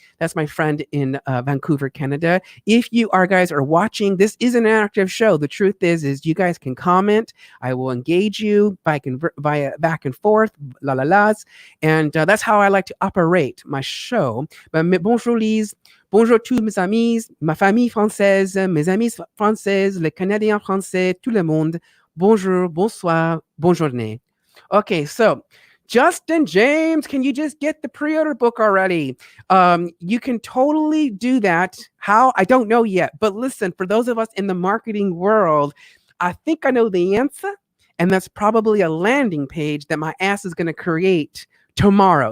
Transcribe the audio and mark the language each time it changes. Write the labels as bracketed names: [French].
[English] That's my friend in Vancouver, Canada. If you guys are watching, this is an interactive show. The truth is you guys can comment. I will engage you via back and forth, la la las, and that's how I like to operate my show. But bonjour, Lise. [French] Bonjour tous mes amis, ma famille française, mes amis françaises, les Canadiens français, tout le monde. Bonjour, bonsoir, bonne journée. [English] Okay, so Justin James, can you just get the pre-order book already? You can totally do that. How? I don't know yet. But listen, for those of us in the marketing world, I think I know the answer. And that's probably a landing page that my ass is going to create tomorrow.